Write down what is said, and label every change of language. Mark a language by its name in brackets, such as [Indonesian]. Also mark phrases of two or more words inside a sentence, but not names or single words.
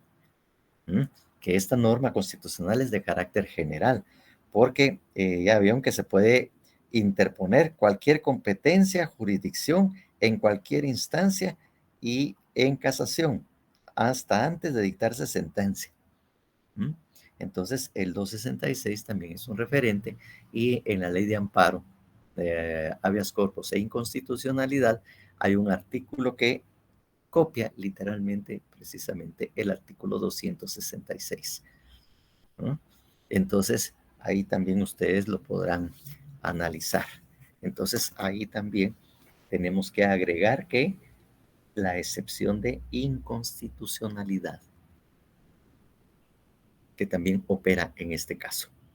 [Spanish] Que esta norma constitucional es de carácter general, porque ya vieron que se puede interponer cualquier competencia, jurisdicción, en cualquier instancia y en casación, hasta antes de dictarse sentencia. Entonces, el 266 también es un referente y en la ley de amparo, habeas corpus e inconstitucionalidad, hay un artículo que copia literalmente, precisamente, el artículo 266. ¿No? Entonces, ahí también ustedes lo podrán analizar. Entonces, ahí también tenemos que agregar que la excepción de inconstitucionalidad, que también opera en este caso.